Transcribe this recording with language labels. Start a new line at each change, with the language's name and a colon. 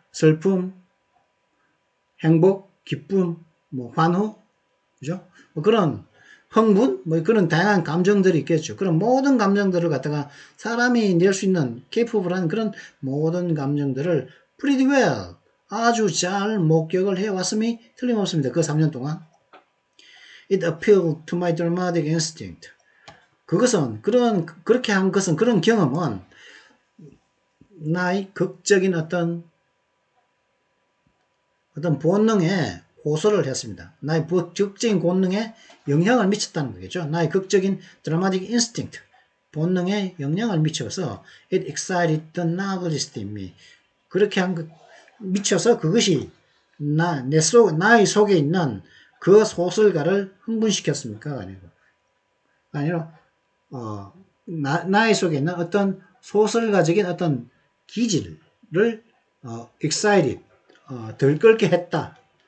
Korean: 슬픔, 행복, 기쁨, 뭐 환호, 그죠? 뭐 그런 흥분, 뭐 그런 다양한 감정들이 있겠죠. 그런 모든 감정들을 갖다가 사람이 낼 수 있는 capable한 그런 모든 감정들을
English: pretty well,
Korean: 아주 잘 목격을 해왔음이 틀림없습니다. 그 3년 동안.
English: It appealed to my dramatic instinct.
Korean: 그것은 그렇게 한 것은 그런 경험은 나의 극적인 어떤 본능에 호소를 했습니다. 나의 극적인 본능에 영향을 미쳤다는 거겠죠. 나의 극적인 dramatic instinct, 본능에 영향을 미쳐서
English: it excited the novelist in me.
Korean: 그렇게 미쳐서 그것이 나의 속에 있는 그 소설가를 흥분시켰습니까? 아니라 나의 속에 있는 어떤 소설가적인 어떤 기질을 excited, 들끓게 했다.